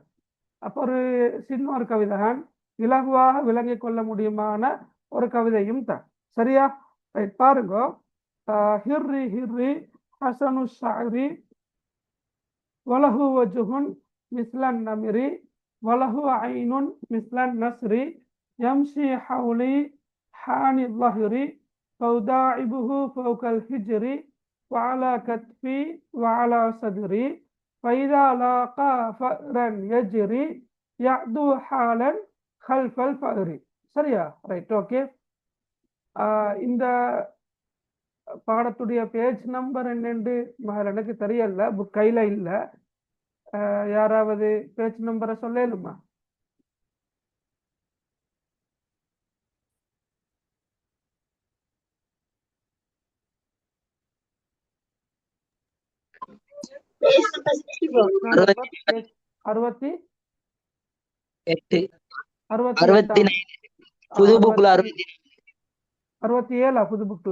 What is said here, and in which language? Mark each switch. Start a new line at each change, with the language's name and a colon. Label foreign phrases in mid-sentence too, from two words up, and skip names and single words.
Tamil: அப்போ ஒரு சின்ன ஒரு கவிதை தான், இலகுவாக விளங்கி கொள்ள முடியுமான ஒரு கவிதையும் தான். சரியா? பாருங்க.
Arabic: هري هري حسن الشعر وله وجه مثل النمر وله عين مثل النسر يمشي حولي حاني ظهري فأداعبه فوق الحجر وعلى كتفي وعلى صدري فإذا لاقى فأرا يجري يعدو حالا خلف الفأر.
Tamil: சரியா?
English: right, okay.
Tamil: இந்த பாடத்துடைய
English: page number
Tamil: என்னென்று எனக்கு தெரியல, புக் கையில் இல்லை. யாராவது
English: page number
Tamil: சொல்லலுமா? அறுபத்தி அறுபத்தி ஏழா? புது புக்ல